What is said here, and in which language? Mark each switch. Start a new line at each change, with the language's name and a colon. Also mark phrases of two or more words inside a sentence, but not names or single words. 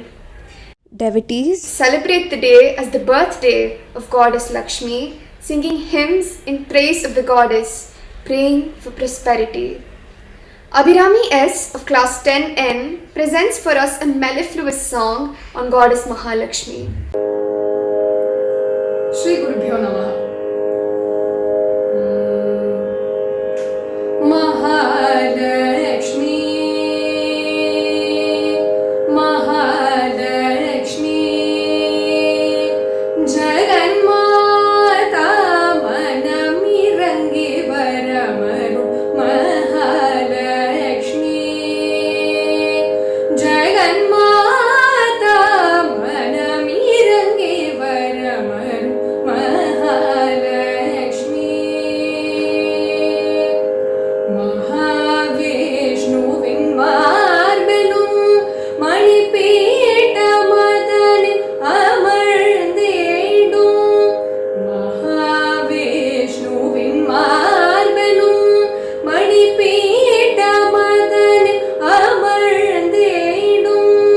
English: Devotees Celebrate the day as the birthday of Goddess Lakshmi, singing hymns in praise of the goddess, praying for prosperity. Abhirami S of class 10N presents for us a mellifluous song on Goddess Mahalakshmi.
Sanskrit: श्री गुरुभ्यो नमः.
Tamil: Mahalakshmi, Mahalakshmi, ஜகன்மாதா மனமிரங்கி வரமரு, மகாலக்ஷ்மி, ஜகன்மாதா மனமிரங்கி வரமரு, மகாலக்ஷ்மி. Mahavishnuviன் மார்பிலும் மணிபீட மதனில் அமர்ந்தேடும். மகாவிஷ்ணுவின் மார்பிலும் மணிபீட மதனில் அமர்ந்தேடும்.